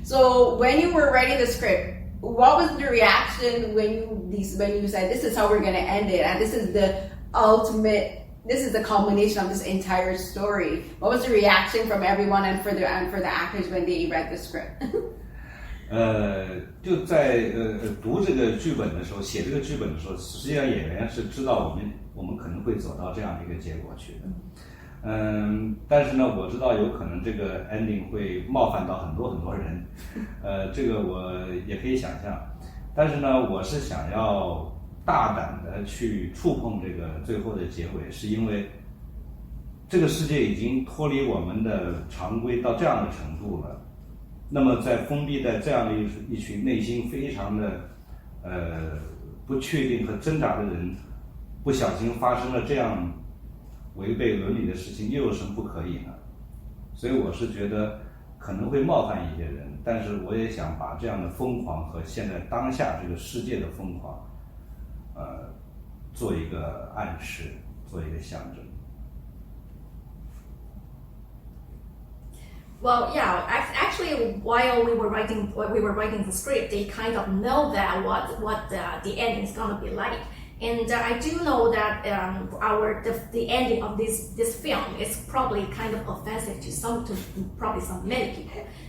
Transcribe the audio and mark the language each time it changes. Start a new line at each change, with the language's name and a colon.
English: So when you were writing the script, what was the reaction when you said this is how we're gonna end it, and this is the ultimate? This is the culmination of this entire story. What was the reaction from everyone and for the actors when they read the script?
Chinese: 就在读这个剧本的时候，写这个剧本的时候，实际上演员是知道我们可能会走到这样的一个结果去的。但是呢，我知道有可能这个 ending 会冒犯到很多人，这个我也可以想象。但是呢，我是想要大胆的去触碰这个最后的结尾，是因为这个世界已经脱离我们的常规到这样的程度了。那么在封闭在这样的一群内心非常的不确定和挣扎的人，不小心发生了这样违背伦理的事情，又有什么不可以呢？所以我是觉得可能会冒犯一些人，但是我也想把这样的疯狂和现在当下这个世界的疯狂做一个暗示，做一个象征。
English: Well, yeah. Actually, while we were writing the script, they kind of know that what the ending is gonna be like, and I do know that the ending of this film is probably kind of offensive to probably some many people.